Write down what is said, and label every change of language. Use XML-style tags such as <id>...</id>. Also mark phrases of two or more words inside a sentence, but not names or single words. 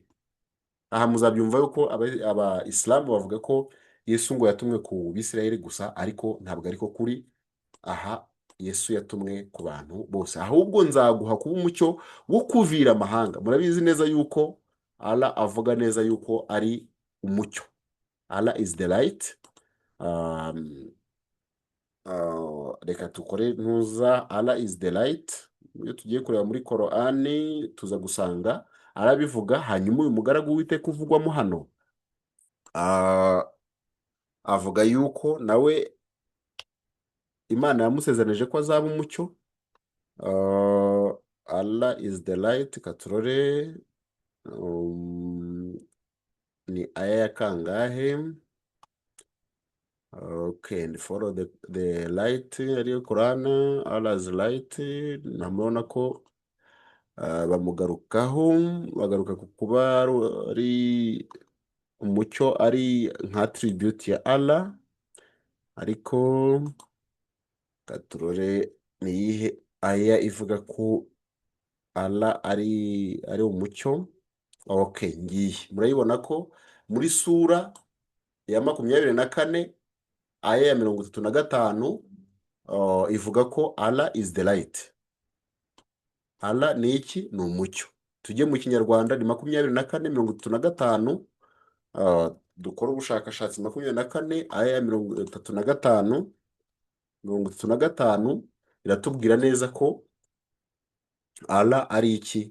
<rw>Aha muzabyumva yuko Abayisilamu bavuga ko Yesu ngo yatumwe ku bisirayeli gusa, ariko ntabwo ariko kuri. Aha Yesu yatumwe ku bantu bose, ahubwo nzaguha kuba umucyo wo kuvira amahanga. Murabizi neza yuko Allah avuga neza yuko ari umucyo.</rw> <en>Allah is the light.</en> <rw>Reka tukore ntuza,</rw> <en>Allah is the light.</en> <rw>Iyo tugiye kureba muri Korani tuza gusanga arabivuga. Hanyuma uyu mugaragu w'Uwiteka uvugwamo hano avuga yuko nawe Imana yamusezeranyije ko azaba umucyo.</rw> <en>Allah is the light.</en> <rw>Katurore ni aya ya kangahe?</rw> <en>Okay, and follow the light, ariyo Quran. Allah is light.</en> <rw>Namubona ko bamugarukaho, bagaruka ku kuba ari umucyo, ari nka attribute ya Allah. Ariko katurore ni iyihe aya ivuga ko Allah ari umucyo? Okay, ngiye murayibona ko muri sura ya 24 aya ya 35 ivuga ko</rw> <en>Allah is the light.</en> <rw>Allah ni iki? Ni umucyo. Tujye mu Kinyarwanda ni 24:35. Dukora ubushakashatsi 24 aya ya 35 iratubwira neza ko Allah ari iki?</rw>